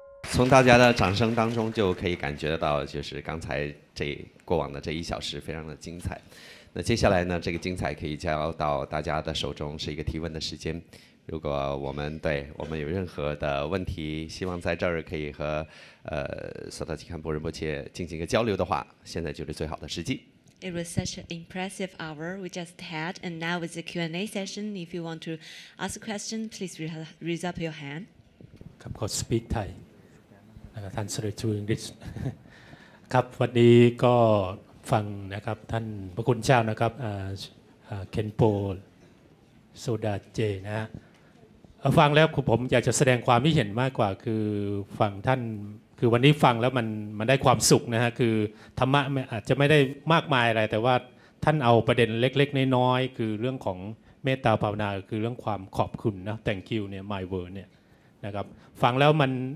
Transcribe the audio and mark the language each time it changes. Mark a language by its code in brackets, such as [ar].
[zh] 从大家的掌声当中就可以感觉得到，就是刚才过往的这1小时非常的精彩。那接下来呢，这个精彩可以交到大家的手中，是一个提问的时间。如果我们有任何的问题，希望在这儿可以和索达基堪布仁波切进行一个交流的话，现在就是最好的时机。 [en] It was such an impressive hour we just had, and now it's a Q&A session. If you want to ask a question, please raise up your hand. [th] ครับขอ [en] speak Thai [th] ท่านสริจูอังกฤษครับวันนี้ก็ฟังนะครับท่านพระคุณเจ้านะครับเคนโปโซดาเจนะฮะ ฟังแล้วผมอยากจะแสดงความคิดเห็นมากกว่าคือฟังท่านคือวันนี้ฟังแล้วมันได้ความสุขนะฮะคือธรรมะอาจจะไม่ได้มากมายอะไรแต่ว่าท่านเอาประเด็นเล็กๆน้อยๆคือเรื่องของเมตตาภาวนาคือเรื่องความขอบคุณนะ [en] thank you [th] เนี่ย [en] my word [th] เนี่ยนะครับฟังแล้วมัน